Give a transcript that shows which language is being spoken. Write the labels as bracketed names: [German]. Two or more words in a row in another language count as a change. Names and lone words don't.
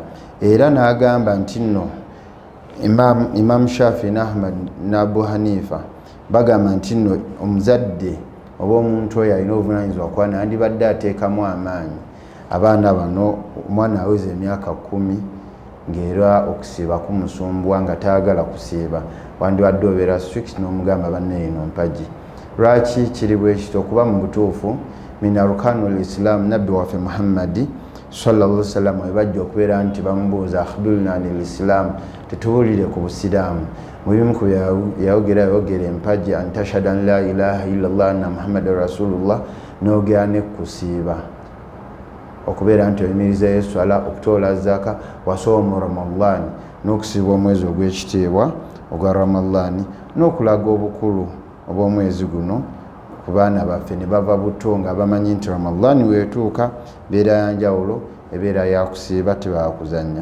[Ganda] Era n'agamba nti nno Imam Shafi na Ahmad na Abu Hanifa bagamba nti nno omuzadde oba omuntu oyo alina obuvunanyizibwa kwana andibadde ateekamu amaanyi abaana bano omwana aweza emyaka 10 ng'era okusiiba kumusumbwa nga taagala kusiiba wandibadde obeera strict n'omugamba banneeno mpagi. Lwaki kiri bwe kityo? Okuba mu butuufu [Arabic] من أركان الإسلام [Ganda] nabbi waffe Muhammadi [Arabic] صلى الله عليه وسلم [Ganda] webajja okubeera nti bamubuuza [Arabic] أخبرنا عن الإسلام, [Ganda] tetubuulire ku busiraamu. Mubimu ku yayogera empagi [Arabic] أن تشهد أن لا إله إلا الله أن محمدا رسول الله [Ganda] n'ogera ne kusiiba okubeera nti oyimiriza eswala, okutoola zaka, [Arabic] وصوم رمضان [Ganda] n'okusiiba omwezi ogw'ekitiibwa ogwa ramadhan n'okulaga obukulu obw'omwezi guno ku baana baffe ne bava buto nga bamanyi nti ramadhan weetuuka beera yanjawulo ebeera yakusiiba tebakuzannya.